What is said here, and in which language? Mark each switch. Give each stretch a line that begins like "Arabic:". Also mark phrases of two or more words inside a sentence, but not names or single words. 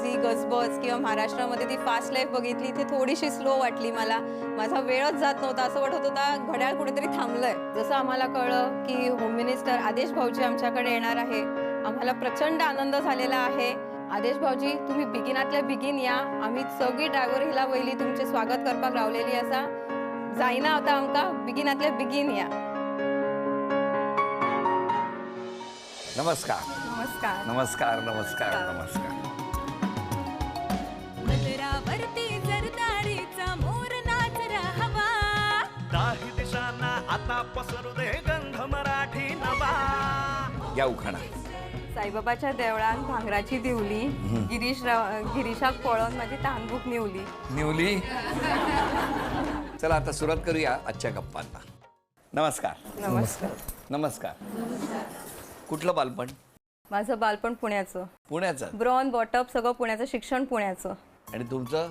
Marathi: जी गजबज किंवा महाराष्ट्रामध्ये ती फास्ट लाईफ बघितली, ती थोडीशी स्लो वाटली मला. माझा वेळच जात नव्हता. असं वाटत होता घड्याळ कुठेतरी थांबलंय. जसं आम्हाला कळलं की होम मिनिस्टर आदेश भाऊजी आमच्याकडे येणार आहे, आम्हाला प्रचंड आनंद झालेला आहे. आदेश भाऊजी, तुम्ही बिगिनातल्या बिगिन या.
Konkani: आम्ही सगळी ड्रायव्हर हिला वयली तुमचे स्वागत करपाक रावलेली असा. जायना आता आमकां बिगिनातल्या बिगिन या.
Marathi: नमस्कार. नमस्कार. नमस्कार. नमस्कार. नमस्कार. मलरावरती जरदारीचा मोर नाच राहावा. दाही दिशांना आता पसरू दे गंध मराठी नवा. या उखाणा.
Konkani: साईबाबाच्या देवळान भांगराची दिवली, गिरीशाक पळोवन माझी तांदूक निवली.
Marathi: चला आता सुरुवात करूया आजच्या गप्पांना. नमस्कार. नमस्कार. नमस्कार. कुठलं बालपण? माझं बालपण पुण्याचं. पुण्याचं.
English: born brought up
Marathi: सगळं पुण्याचं, शिक्षण पुण्याचं. आणि तुमचं?